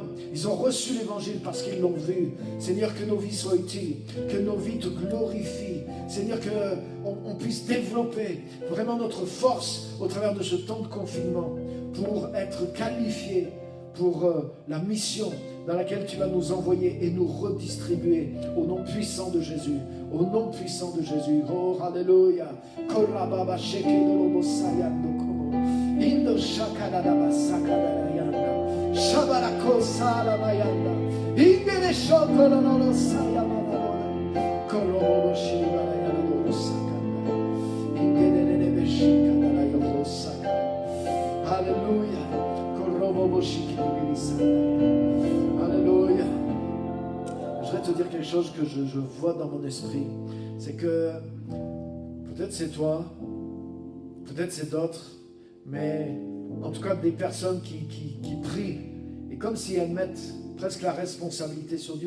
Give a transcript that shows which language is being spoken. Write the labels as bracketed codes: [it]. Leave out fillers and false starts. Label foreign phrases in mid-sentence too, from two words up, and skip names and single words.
[fr] Ils ont reçu l'évangile parce qu'ils l'ont vu. Seigneur, que nos vies soient utiles, que nos vies te glorifient, Seigneur, qu'on puisse développer vraiment notre force au travers de ce temps de confinement pour être qualifiés pour la mission dans laquelle tu vas nous envoyer et nous redistribuer au nom puissant de Jésus. Au nom puissant de Jésus. Oh, Alléluia. Korababa shekedolobo sayando komo. Indo shakadadaba sakadadayanda. Shabarako salamayanda. Ingere shokololo sayamadadona. Korobo shibarayando sakanda. Ingere nebe shikadadayo sakanda. Alléluia. Korobo shikidibili sakanda. Alléluia. Je voudrais te dire quelque chose que je vois dans mon esprit. C'est que peut-être c'est toi, peut-être c'est d'autres, mais en tout cas des personnes qui prient. Et comme si elles mettent presque la responsabilité sur Dieu.